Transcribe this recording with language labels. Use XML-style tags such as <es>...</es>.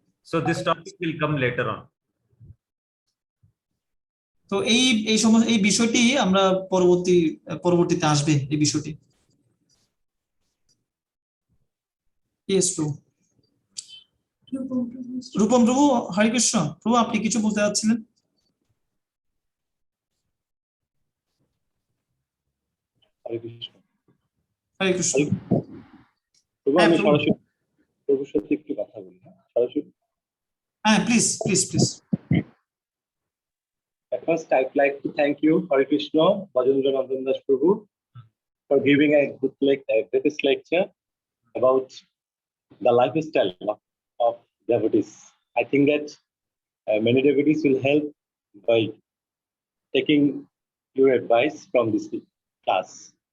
<en>So this topic will come later on.</en> <bn>তো এই বিষয়টি আমরা পরবর্তীতে আসবে এই বিষয়টি।</bn> <en>Yes, প্রভু।</en> <bn>রূপম প্রভু, হরে কৃষ্ণ প্রভু, আপনি কিছু বলতে চাচ্ছিলেন? হরে কৃষ্ণ। হরে কৃষ্ণ প্রভু, আমি সরাসরি প্রভুর সাথে একটু কথা বলি, সরাসরি। হ্যাঁ, please.</bn> <en>At first, I'd like to thank you, Hare Krishna, Bhajendra Nandan Das Prabhu, for giving a greatest lecture about the lifestyle of devotees. I think that many devotees will help by taking your advice from this class.</en>